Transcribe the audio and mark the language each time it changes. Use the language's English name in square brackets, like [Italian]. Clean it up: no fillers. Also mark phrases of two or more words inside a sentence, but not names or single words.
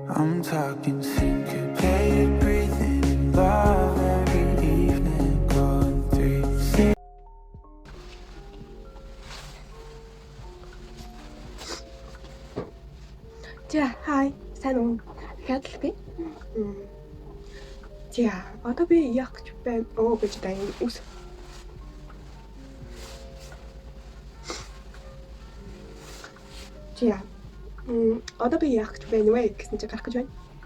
[English] I'm talking syncopated breathing in love every evening, going 3, 6. [Mongolian] За хай сайн уу? Дахиад л би. За одоо би яах гэж байна? Гэж даа үс. За одоо би яах гэж байна вэ гэсэн чи гарах гэж байна.